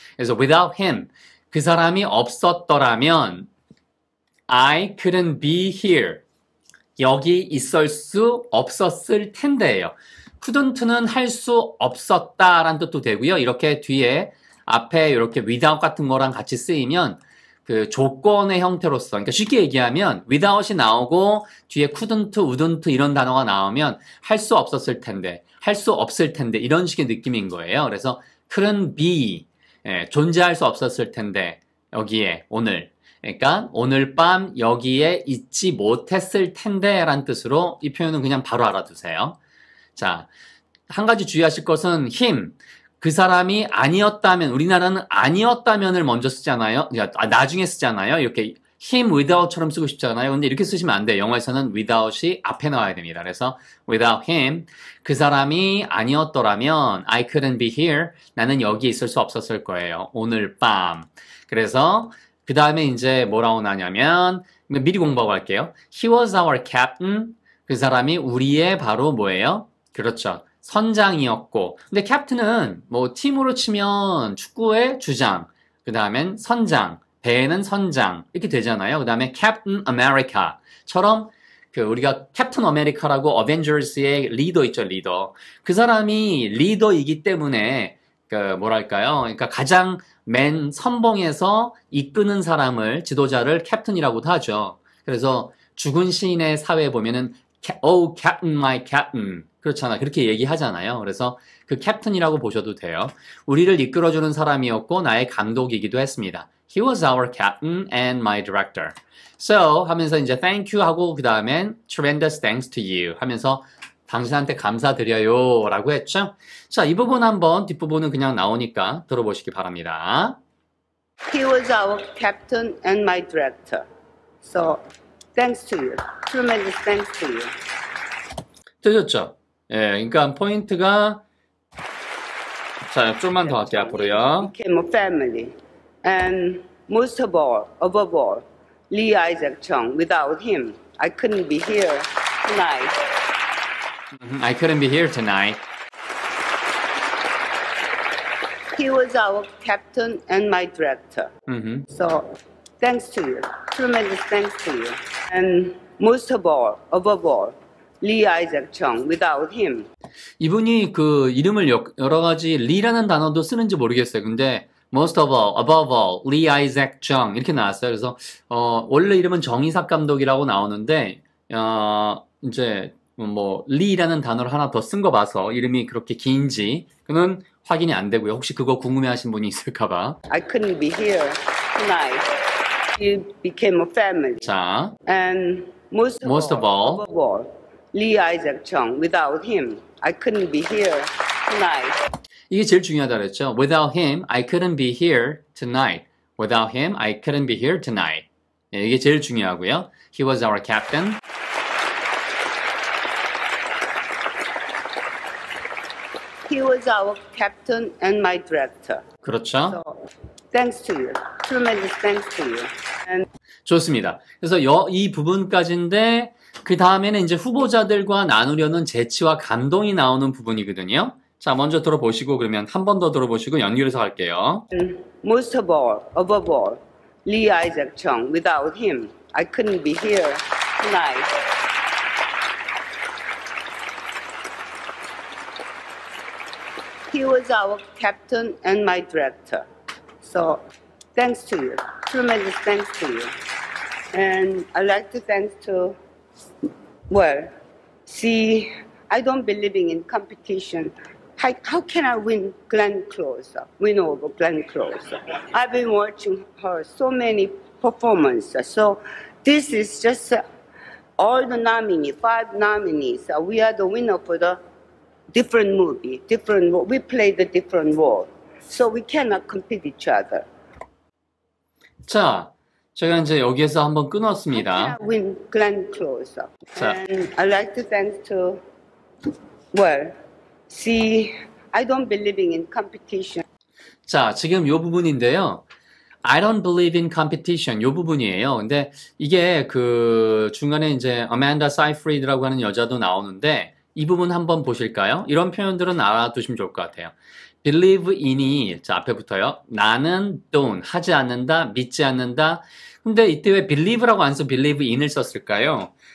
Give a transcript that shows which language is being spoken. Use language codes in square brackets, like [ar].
[ko] 그래서 [en] without him [ko] 그 사람이 없었더라면 [en] I couldn't be here. [ko] 여기 있을 수 없었을 텐데요. couldn't는 할 수 없었다라는 뜻도 되고요. 이렇게 뒤에 앞에 이렇게 without 같은 거랑 같이 쓰이면 그 조건의 형태로서 그러니까 쉽게 얘기하면 without이 나오고 뒤에 couldn't, wouldn't 이런 단어가 나오면 할 수 없었을 텐데, 할 수 없을 텐데 이런 식의 느낌인 거예요. 그래서 couldn't be 존재할 수 없었을 텐데 여기에 오늘 그러니까 오늘 밤 여기에 있지 못했을 텐데 라는 뜻으로 이 표현은 그냥 바로 알아두세요. 자, 한 가지 주의하실 것은 him, 그 사람이 아니었다면, 우리나라는 아니었다면을 먼저 쓰잖아요. 나중에 쓰잖아요. 이렇게 him without처럼 쓰고 싶잖아요. 근데 이렇게 쓰시면 안 돼요. 영어에서는 without이 앞에 나와야 됩니다. 그래서 [en] without him, [ko] 그 사람이 아니었더라면 [en] I couldn't be here. [ko] 나는 여기 있을 수 없었을 거예요. 오늘 밤. 그래서 그 다음에 이제 뭐라고 나냐면 미리 공부하고 갈게요. [en] He was our captain. [ko] 그 사람이 우리의 바로 뭐예요? 그렇죠. 선장이었고. 근데 캡틴은 뭐 팀으로 치면 축구의 주장, 그 다음엔 선장, 배에는 선장 이렇게 되잖아요. 그 다음에 캡틴 아메리카처럼 그 우리가 캡틴 아메리카라고 어벤져스의 리더 있죠, 리더. 그 사람이 리더이기 때문에 그 뭐랄까요? 그러니까 가장 맨 선봉에서 이끄는 사람을 지도자를 캡틴이라고도 하죠. 그래서 죽은 시인의 사회에 보면은 [en] Oh, Captain, my Captain. [ko] 그렇잖아. 그렇게 얘기하잖아요. 그래서 그 캡틴이라고 보셔도 돼요. 우리를 이끌어주는 사람이었고 나의 감독이기도 했습니다. [en] He was our captain and my director. [ko] So 하면서 이제 thank you 하고 그 다음엔 [en] tremendous thanks to you [ko] 하면서 당신한테 감사드려요 라고 했죠. 자, 이 부분 한번 뒷부분은 그냥 나오니까 들어보시기 바랍니다. [en] He was our captain and my director. So, thanks to you. Tremendous thanks to you. [ko] 되셨죠? 예, 그러니까 포인트가 자, 좀만 더 할게요, 앞으로요. [en] Became a family. And most of all, above all, Lee Isaac Chung. Without him, I couldn't be here tonight. I couldn't be here tonight. He was our captain and my director. So, thanks to you. Tremendous thanks to you. And most of all, above all, Lee Isaac Chung. Without him. [ko] 이분이 그 이름을 여러 가지 리라는 단어도 쓰는지 모르겠어요. 근데 [en] most of all, above all, Lee Isaac Chung [ko] 이렇게 나왔어요. 그래서 원래 이름은 정이삭 감독이라고 나오는데 이제 뭐 리라는 단어를 하나 더 쓴 거 봐서 이름이 그렇게 긴지 그는 확인이 안 되고요. 혹시 그거 궁금해하신 분이 있을까봐. [en] I couldn't be here tonight. He became a family. [ko] 자, [en] And most of all, above all, Lee Isaac Chung. Without him, I couldn't be here tonight. [ko] 이게 제일 중요하다 그랬죠. [en] Without him, I couldn't be here tonight. Without him, I couldn't be here tonight. [ko] 네, 이게 제일 중요하고요. [en] He was our captain. He was our captain and my director. [ko] 그렇죠. [en] So, thanks to you. Tremendous thanks to you. And [ko] 좋습니다. 그래서 이 부분까지인데 그 다음에는 이제 후보자들과 나누려는 재치와 감동이 나오는 부분이거든요. 자, 먼저 들어보시고 그러면 한 번 더 들어보시고 연결해서 할게요. [en] most of all, above all, Lee Isaac Chung. Without him, I couldn't be here tonight. He was our captain and my director. So, thanks to you. Tremendous thanks to you. And I'd like to thanks to, well, see, I don't believe in competition. How can I win Glenn Close? Win over Glenn Close? I've been watching her so many performances. So this is just all the nominees, 5 nominees. We are the winner for the different movie, we play the different role. So we cannot compete each other. [ko] 자, 제가 이제 여기에서 한번 [en] How [ko] 끊었습니다. [en] can I win Glenn Close? [ko] 자. [en] And I'd like to thank to, well, see, I don't believe in competition. [ko] 자, 지금 요 부분인데요. [en] I don't believe in competition. [ko] 요 부분이에요. 근데 이게 그 중간에 이제 Amanda Seyfried라고 하는 여자도 나오는데 이 부분 한번 보실까요? 이런 표현들은 알아두시면 좋을 것 같아요. believe in이 자, 앞에부터요. 나는 don't 하지 않는다, 믿지 않는다. 근데 이때 왜 believe라고 안 써 believe in을 썼을까요?